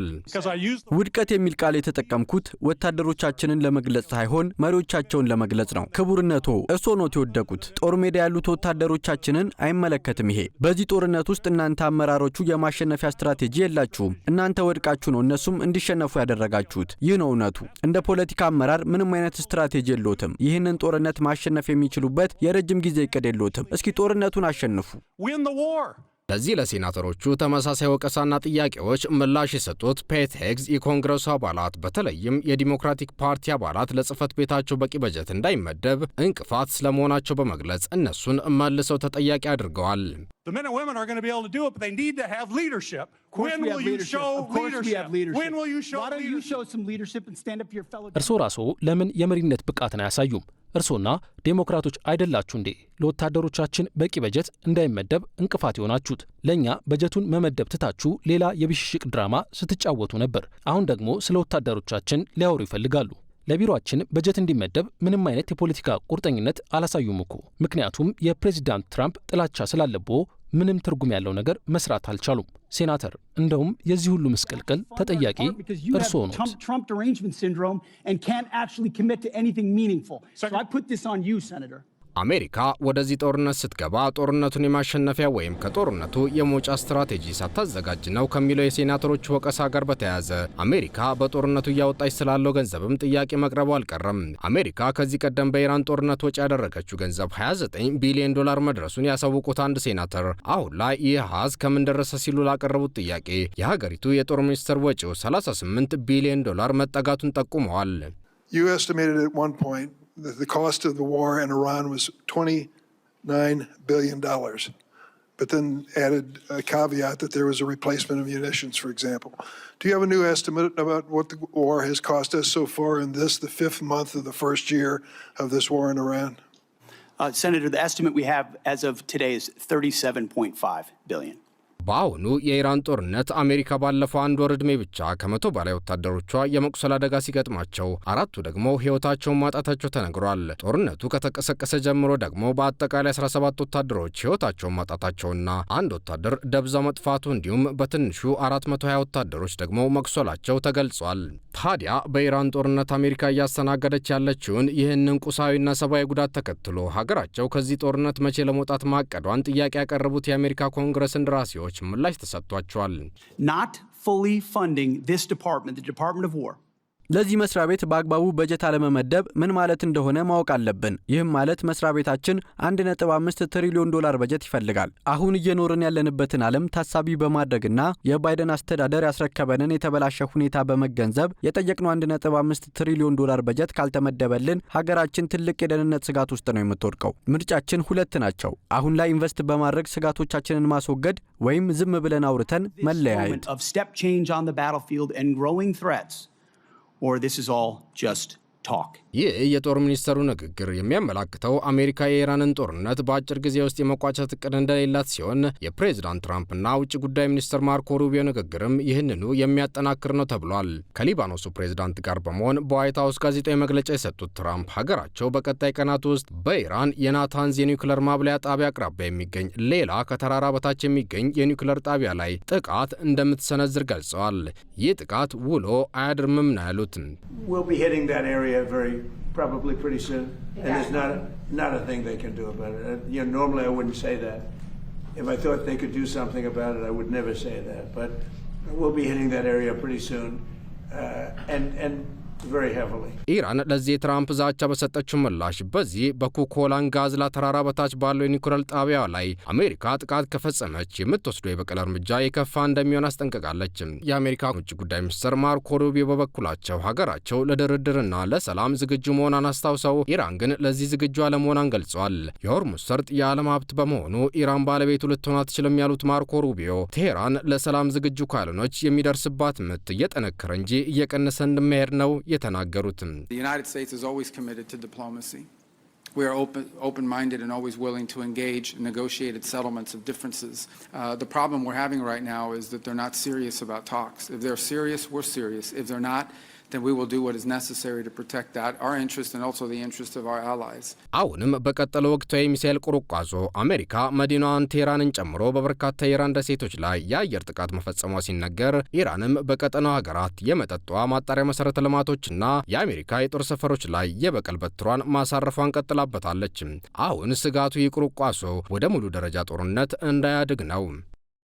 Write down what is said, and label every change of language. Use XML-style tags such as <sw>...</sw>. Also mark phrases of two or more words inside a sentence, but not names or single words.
<am>ውድቀት የሚል ቃል የተጠቀምኩት ወታደሮቻችንን ለመግለጽ ሳይሆን መሪዎቻቸውን ለመግለጽ ነው። ክቡርነቶ እርስዎ ኖት የወደቁት። ጦር ሜዳ ያሉት ወታደሮቻችንን አይመለከትም። ይሄ በዚህ ጦርነት ውስጥ እናንተ አመራሮቹ የማሸነፊያ ስትራቴጂ የላችሁም። እናንተ ወድቃችሁ ነው እነሱም እንዲሸነፉ ያደረጋችሁት። ይህ ነው እውነቱ። እንደ ፖለቲካ አመራር ምንም አይነት ስትራቴጂ የለዎትም። ይህንን ጦርነት ማሸነፍ የሚችሉበት የረጅም ጊዜ እቅድ የለዎትም። እስኪ ጦርነቱን አሸንፉ። ለዚህ ለሴናተሮቹ ተመሳሳይ ወቀሳና ጥያቄዎች ምላሽ የሰጡት ፔት ሄግዝ የኮንግረሱ አባላት በተለይም የዲሞክራቲክ ፓርቲ አባላት ለጽህፈት ቤታቸው በቂ በጀት እንዳይመደብ እንቅፋት ስለመሆናቸው በመግለጽ እነሱን መልሰው ተጠያቂ አድርገዋል።</am> <en>The men and women are going to be able to do it, but they need to have leadership. When will you show leadership? When will you show leadership? Why don't you show some leadership and stand up to your fellow?</en> <am>እርሶ ራስዎ ለምን የመሪነት ብቃትን አያሳዩም? እርሶና ዴሞክራቶች አይደላችሁ እንዴ ለወታደሮቻችን በቂ በጀት እንዳይመደብ እንቅፋት ይሆናችሁት? ለኛ በጀቱን መመደብ ትታችሁ ሌላ የብሽሽቅ ድራማ ስትጫወቱ ነበር። አሁን ደግሞ ስለ ወታደሮቻችን ሊያወሩ ይፈልጋሉ። ለቢሮአችን በጀት እንዲመደብ ምንም አይነት የፖለቲካ ቁርጠኝነት አላሳዩም እኮ። ምክንያቱም የፕሬዚዳንት ትራምፕ ጥላቻ ስላለቦ ምንም ትርጉም ያለው ነገር መስራት አልቻሉም። ሴናተር እንደውም የዚህ ሁሉ ምስቅልቅል ተጠያቂ እርስዎ ነው።</am> <en>Trump derangement syndrome and can't actually commit to anything meaningful. So I put this on you, Senator.</en> <am>አሜሪካ ወደዚህ ጦርነት ስትገባ ጦርነቱን የማሸነፊያ ወይም ከጦርነቱ የመውጫ ስትራቴጂ ሳታዘጋጅ ነው ከሚለው የሴናተሮች ወቀሳ ጋር በተያያዘ አሜሪካ በጦርነቱ እያወጣች ስላለው ገንዘብም ጥያቄ መቅረቡ አልቀረም። አሜሪካ ከዚህ ቀደም በኢራን ጦርነት ወጪ ያደረገችው ገንዘብ 29 ቢሊዮን ዶላር መድረሱን ያሳወቁት አንድ ሴናተር አሁን ላይ ይህ ሀዝ ከምን ደረሰ ሲሉ ላቀረቡት ጥያቄ የሀገሪቱ የጦር ሚኒስትር ወጪው 38 ቢሊዮን ዶላር መጠጋቱን ጠቁመዋል።</am> <en>You estimated at one point that the cost of the war in Iran was $29 billion, but then added a caveat that there was a replacement of munitions, for example. Do you have a new estimate about what the war has cost us so far in this, the 5th month of the first year of this war in Iran? Senator, the estimate we have as of today is $37.5 billion.</en> <am>በአሁኑ የኢራን ጦርነት አሜሪካ ባለፈው አንድ ወር ዕድሜ ብቻ ከ100 በላይ ወታደሮቿ የመቁሰል አደጋ ሲገጥማቸው 4ቱ ደግሞ ሕይወታቸውን ማጣታቸው ተነግሯል። ጦርነቱ ከተቀሰቀሰ ጀምሮ ደግሞ በአጠቃላይ 17 ወታደሮች ሕይወታቸውን ማጣታቸውና አንድ ወታደር ደብዛ መጥፋቱ እንዲሁም በትንሹ 420 ወታደሮች ደግሞ መቁሰላቸው ተገልጿል። ታዲያ በኢራን ጦርነት አሜሪካ እያስተናገደች ያለችውን ይህንን ቁሳዊና ሰብአዊ ጉዳት ተከትሎ ሀገራቸው ከዚህ ጦርነት መቼ ለመውጣት ማቀዷን ጥያቄ ያቀረቡት የአሜሪካ ኮንግረስ እንደራሴዎች ምላሽ ተሰጥቷቸዋል።</am> <en>Not fully funding this department, the Department of War.</en> <am>ለዚህ መስሪያ ቤት በአግባቡ በጀት አለመመደብ ምን ማለት እንደሆነ ማወቅ አለብን። ይህም ማለት መስሪያ ቤታችን 1.5 ትሪሊዮን ዶላር በጀት ይፈልጋል። አሁን እየኖርን ያለንበትን ዓለም ታሳቢ በማድረግና የባይደን አስተዳደር ያስረከበንን የተበላሸ ሁኔታ በመገንዘብ የጠየቅነው 1.5 ትሪሊዮን ዶላር በጀት ካልተመደበልን ሀገራችን ትልቅ የደህንነት ስጋት ውስጥ ነው የምትወድቀው። ምርጫችን ሁለት ናቸው። አሁን ላይ ኢንቨስት በማድረግ ስጋቶቻችንን ማስወገድ ወይም ዝም ብለን አውርተን መለያየት።</am> <en>Or this is all just talk.</en> <am>ይህ የጦር ሚኒስተሩ ንግግር የሚያመላክተው አሜሪካ የኢራንን ጦርነት በአጭር ጊዜ ውስጥ የመቋጨት እቅድ እንደሌላት ሲሆን የፕሬዝዳንት ትራምፕና ውጭ ጉዳይ ሚኒስትር ማርኮ ሩቢዮ ንግግርም ይህንኑ የሚያጠናክር ነው ተብሏል። ከሊባኖሱ ፕሬዝዳንት ጋር በመሆን በዋይት ሀውስ ጋዜጣዊ መግለጫ የሰጡት ትራምፕ ሀገራቸው በቀጣይ ቀናት ውስጥ በኢራን የናታንዝ የኒውክሌር ማብለያ ጣቢያ አቅራቢያ የሚገኝ ሌላ ከተራራ በታች የሚገኝ የኒውክሌር ጣቢያ ላይ ጥቃት እንደምትሰነዝር ገልጸዋል። ይህ ጥቃት ውሎ አያድርምም ነው ያሉት።</am> <en>Probably pretty soon, and there's not a thing they can do about it. Normally I wouldn't say that. If I thought they could do something about it, I would never say that. But we'll be hitting that area pretty soon, and very heavily.</en> <am>ኢራን ለዚህ የትራምፕ ዛቻ በሰጠችው ምላሽ በዚህ በኩኮላን ጋዝላ ተራራ በታች ባለው የኒውክሌር ጣቢያ ላይ አሜሪካ ጥቃት ከፈጸመች የምትወስደው የበቀል እርምጃ የከፋ እንደሚሆን አስጠንቅቃለች። የአሜሪካ ውጭ ጉዳይ ሚኒስትር ማርኮ ሩቢዮ በበኩላቸው ሀገራቸው ለድርድርና ለሰላም ዝግጁ መሆኗን አስታውሰው ኢራን ግን ለዚህ ዝግጁ አለመሆኗን ገልጸዋል። የሆርሙዝ ሰርጥ የዓለም ሀብት በመሆኑ ኢራን ባለቤቱ ልትሆን አትችልም ያሉት ማርኮ ሩቢዮ ቴህራን ለሰላም ዝግጁ ካልሆነች የሚደርስባት ምት እየጠነከረ እንጂ እየቀነሰ እንደሚሄድ ነው የተናገሩትም።</am> <en>The United States is always committed to diplomacy. We are open-minded and always willing to engage in negotiated settlements of differences. The problem we're having right now is that they're not serious about talks. If they're serious, we're serious. If they're not, then we will do what is necessary to protect our interest and also the interest of our allies.</en> <am>አሁንም በቀጠለው ወቅታዊ ሚሳኤል ቁርቋዞ አሜሪካ መዲናዋን ቴህራንን ጨምሮ በበርካታ የኢራን ደሴቶች ላይ የአየር ጥቃት መፈጸሟ ሲነገር ኢራንም በቀጠናው ሀገራት የመጠጧ ማጣሪያ መሰረተ ልማቶችና የአሜሪካ የጦር ሰፈሮች ላይ የበቀል በትሯን ማሳረፏን ቀጥላበታለች። አሁን ስጋቱ ይህ ቁርቋዞ ወደ ሙሉ ደረጃ ጦርነት እንዳያድግ ነው።</am>